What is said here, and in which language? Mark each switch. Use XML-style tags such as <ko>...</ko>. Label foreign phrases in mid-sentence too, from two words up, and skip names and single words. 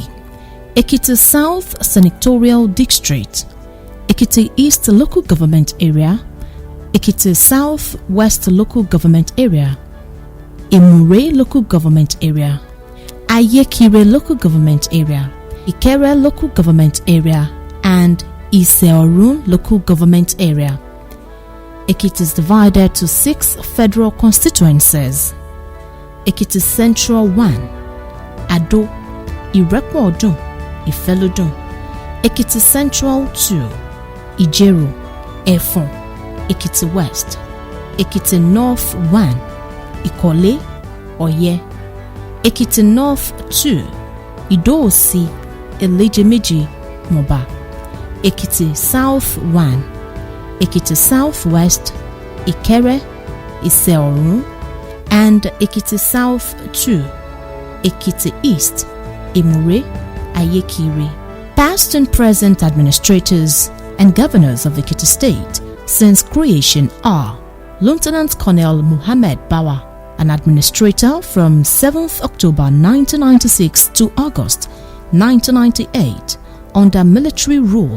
<en>Ekiti South Senatorial District, Ekiti East Local Government Area, Ekiti South West Local Government Area, Emure Local Government Area, Ayekire Local Government Area, Ikere Local Government Area, and Ise-Orun Local Government Area. Ekiti is divided to 6 federal constituencies: Ekiti Central 1, Ado, Irepo-Odun, Ifelodun; Ekiti Central 2, Ijero, Efon; Ekiti West, Ekiti North 1, Ikole, Oye; Ekiti North 2, Ido-Osi, Ilejemeje, Moba; Ekiti South 1, Ekiti Southwest, Ikere, Ise-Orun; and Ekiti South 2, Ekiti East, Emure, Ayekire. Past and present administrators and governors of Ekiti State since creation are Lieutenant Colonel Muhammad Bawa, an administrator from 7th October 1996 to August 1998 under military rule.</en>